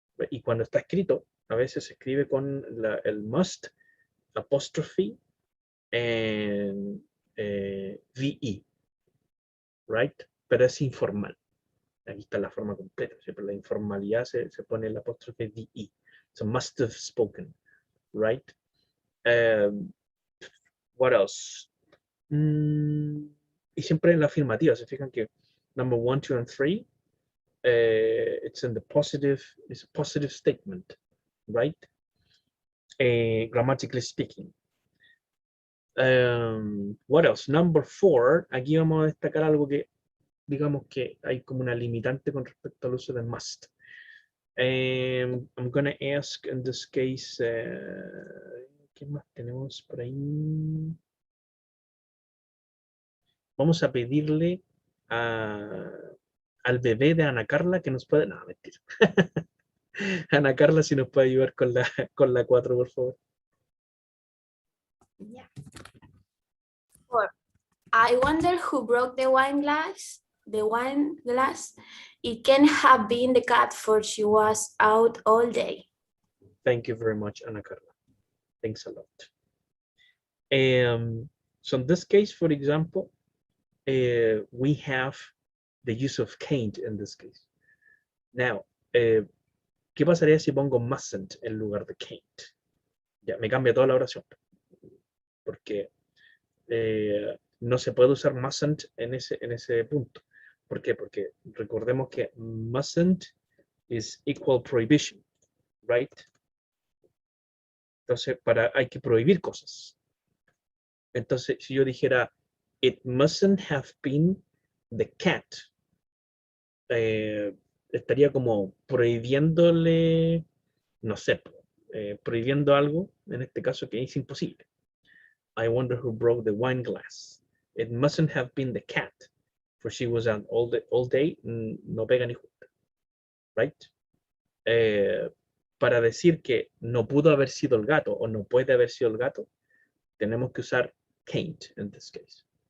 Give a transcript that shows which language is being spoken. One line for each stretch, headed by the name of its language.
Spanish: Y cuando está escrito, a veces se escribe con el must
English: apostrophe and VE. Right?
Spanish: Pero es informal. Aquí está la forma completa. Siempre la informalidad se pone el apóstrofe VE.
English: So must have spoken. Right? What else?
Spanish: Y siempre en la afirmativa. Se fijan que
English: number 1, 2, and 3, it's in the positive, it's a positive statement, right? Grammatically speaking. What else? Number 4,
Spanish: aquí vamos a destacar algo que digamos que hay como una limitante con respecto al uso de must.
English: I'm going to ask in this case,
Spanish: ¿qué más tenemos por ahí? Vamos a pedirle al bebé de Ana Carla que nos puede... No, mentira. Ana Carla, si nos puede ayudar con la 4, por favor.
English: Yeah. 4. I wonder who broke the wine glass. The wine glass. It can have been the cat, for she was out all day. Thank you very much, Ana Carla. Thanks a lot. So in this case, for example, we have the use of can't in this case. Now,
Spanish: ¿qué pasaría si pongo mustn't en lugar de can't? Ya, me cambia toda la oración. Porque no se puede usar mustn't en ese punto. ¿Por qué? Porque recordemos que mustn't
English: is equal prohibition, right?
Spanish: Entonces, hay que prohibir cosas. Entonces, si yo dijera,
English: it mustn't have been the cat,
Spanish: estaría como prohibiéndole, no sé, prohibiendo algo, en este caso que es imposible.
English: I wonder who broke the wine glass. It mustn't have been the cat, for she was out all day.
Spanish: No pega ni junta.
English: Right?
Spanish: Para decir que no pudo haber sido el gato o no puede haber sido el gato, tenemos que usar can't
English: in this case.